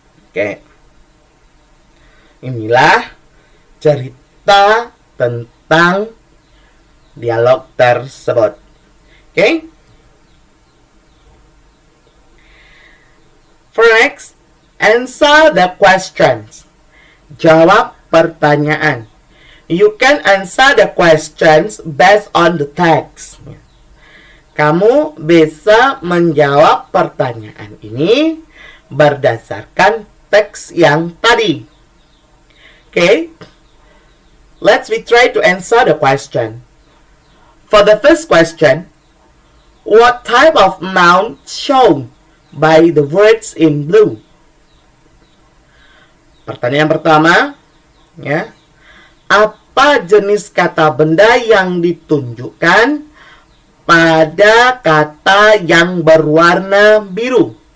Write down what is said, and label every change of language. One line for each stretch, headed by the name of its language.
Indonesian: Oke. Inilah cerita tentang dialog tersebut. Oke.
English: For next, answer the questions.
Indonesian: Jawab pertanyaan.
English: You can answer the questions based on the text.
Indonesian: Kamu bisa menjawab pertanyaan ini berdasarkan teks yang tadi.
English: Okay? Let's try to answer the question. For the first question, what type of noun shown by the words in blue?
Indonesian: Pertanyaan pertama, ya. Apa jenis kata benda yang ditunjukkan pada kata yang berwarna biru?